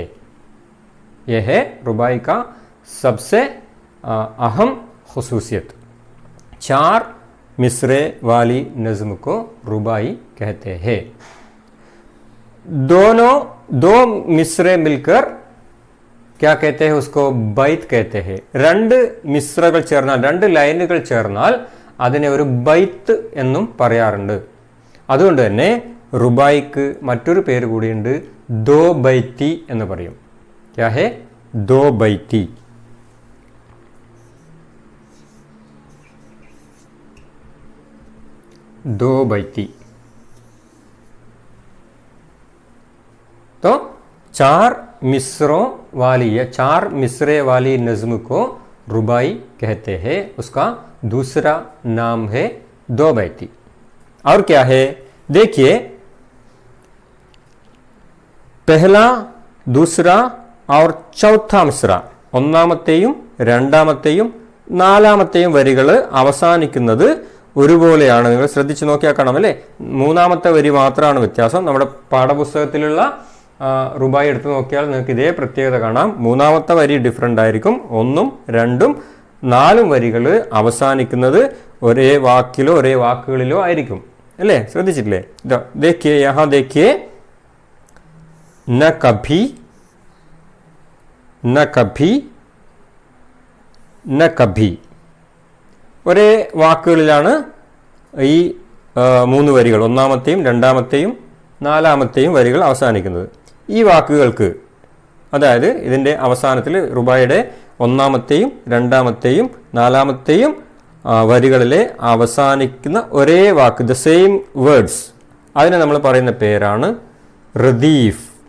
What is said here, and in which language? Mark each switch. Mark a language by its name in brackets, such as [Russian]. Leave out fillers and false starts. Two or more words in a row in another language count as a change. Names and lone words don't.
[Hindi] यह है रुबाई का सबसे अहम खुसूसियत. 4 मिसरे वाली नज्म को रुबाई कहते हैं. दो मिसरे मिलकर क्या कहते हैं? उसको बैत कहते हैं. [Malayalam] 2 മിസ്രകൾ ചേർന്നാൽ, 2 ലൈനുകൾ ചേർന്നാൽ അതിനെ ഒരു ബൈത്ത് എന്നും പറയാറുണ്ട്. അതുകൊണ്ട് തന്നെ റുബായിക്ക് മറ്റൊരു പേര് കൂടിയുണ്ട്, [Hindi] दो बैती [Malayalam] എന്ന് പറയും. [Hindi] क्या है? दो बैती. दो बैती. तो 4 मिसरों वाली या 4 मिसरे वाली नज्म को रुबाई कहते हैं. उसका दूसरा नाम है दो बैती. और क्या है? देखिए, पहला, दूसरा और चौथा मिसरा, [Malayalam] ഒന്നാമത്തെയും രണ്ടാമത്തെയും നാലാമത്തെയും വരികൾ അവസാനിക്കുന്നത് ഒരുപോലെയാണ്. നിങ്ങൾ ശ്രദ്ധിച്ചു നോക്കിയാൽ കാണാം അല്ലേ? 3ാമത്തെ വരി മാത്രമാണ് വ്യത്യാസം. നമ്മുടെ പാഠപുസ്തകത്തിലുള്ള റുബായി എടുത്തു നോക്കിയാൽ നിങ്ങൾക്ക് ഇതേ പ്രത്യേകത കാണാം. 3ാമത്തെ വരി ഡിഫറെൻ്റ് ആയിരിക്കും. 1ഉം 2ഉം 4ഉം വരികൾ അവസാനിക്കുന്നത് ഒരേ വാക്കിലോ ഒരേ വാക്കുകളിലോ ആയിരിക്കും അല്ലേ? ശ്രദ്ധിച്ചിട്ടില്ലേ? [Hindi] देखिए यहाँ देखिए, न कभी न कभी न कभी [Malayalam] ഒരേ വാക്കുകളിലാണ് ഈ 3 വരികൾ, 1ാമത്തെയും 2ാമത്തെയും 4ാമത്തെയും വരികൾ അവസാനിക്കുന്നത്. ഈ വാക്കുകൾക്ക്, അതായത് ഇതിൻ്റെ അവസാനത്തിൽ റുബായിയുടെ 1ാമത്തെയും 2ാമത്തെയും 4ാമത്തെയും വരികളിലെ അവസാനിക്കുന്ന ഒരേ വാക്ക്, [English] the same words, [Malayalam] അതിനെ നമ്മൾ പറയുന്ന പേരാണ് റദീഫ്.